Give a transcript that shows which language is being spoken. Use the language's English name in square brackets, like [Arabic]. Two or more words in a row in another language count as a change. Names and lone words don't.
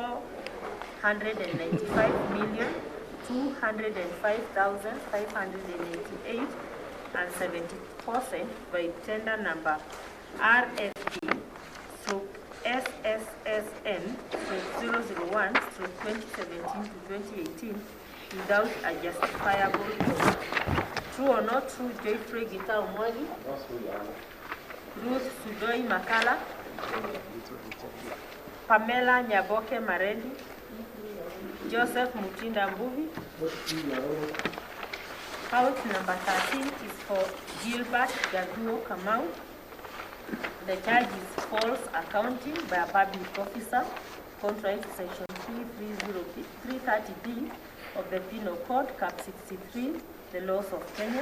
[English] 495,205,588 and 74 cents by tender number RFP SSSN 001 2017 to 2018 without a justifiable cause. True or not true, Geoffrey Mwangi, Ruth Sudoi Makala, Pamela Nyaboke Marendi, Joseph Mutinda Mbuvi. Count number 13 is for Gilbert Gaduo Kamau. The charge is false accounting by a public officer, contrary to Section 330B of the Penal Code, Cap 63, the laws of Kenya.